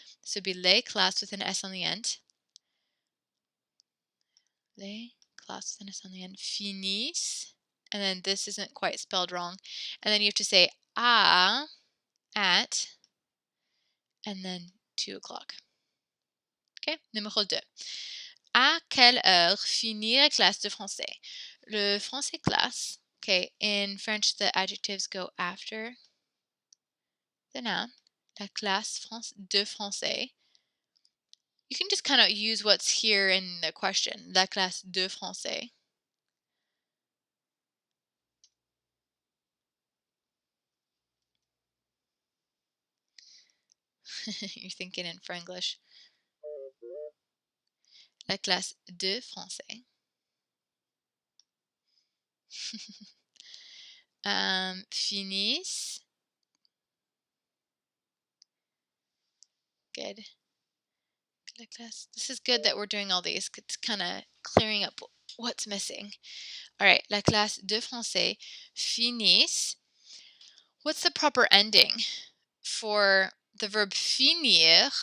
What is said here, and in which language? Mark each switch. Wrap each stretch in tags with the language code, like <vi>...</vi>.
<en>So it'd be les classes with an S on the end.</en> <fr>Les classes</fr> <en>with an S on the end. Finissent. And then this isn't quite spelled wrong. And then you have to say à, at, and then 2 o'clock. Okay, numéro 2.</en> <fr>À quelle heure finit la classe de français? Le français classe.</fr> <en>Okay, in French, the adjectives go after the noun.</en> <fr>La classe de français.</fr> <en>You can just kind of use what's here in the question.</en> <fr>La classe de français.</fr> <en>You're thinking in Franglish.</en> <fr>La classe de français. Finissent.</fr> <en>Good.</en> <fr>La classe.</fr> <en>This is good that we're doing all these. It's kind of clearing up what's missing. All right.</en> <fr>La classe de français finissent.</fr> <en>What's the proper ending for the verb finir?</en>